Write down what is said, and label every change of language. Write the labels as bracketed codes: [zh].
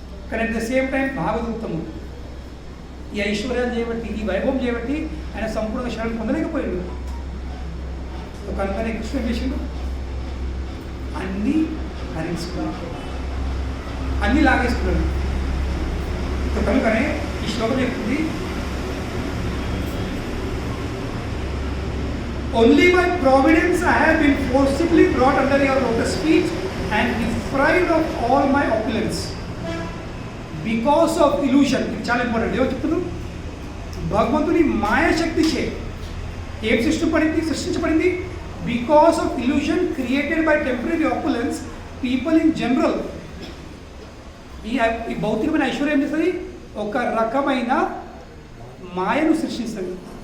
[te] కానీ [en] at the same time [te] భాగవతము ఈ ఐశ్వర్యాలు చేయబట్టి, ఈ వైభవం చేయబట్టి ఆయన సంపూర్ణ శరణం పొందలేకపోయాడు. కనుకనే కృష్ణ చేసిండు, అన్నీ హరించుకున్నాడు, అన్నీ లాగేసుకున్నాడు. కనుకనే ఈ శ్లోకం చెప్తుంది, [en] only by providence I have been forcibly brought under your lotus feet and deprived of all my opulence because of illusion. [te] ఇది చాలా ఇంపార్టెంట్. ఏమో చెప్తున్నాను, భగవంతుని మాయాశక్తి చే ఏం సృష్టించబడింది? [en] Because of illusion created by temporary opulence people in general. [te] ఈ భౌతికమైన ఐశ్వర్యం చేస్తుంది, ఒక రకమైన మాయను సృష్టిస్తుంది.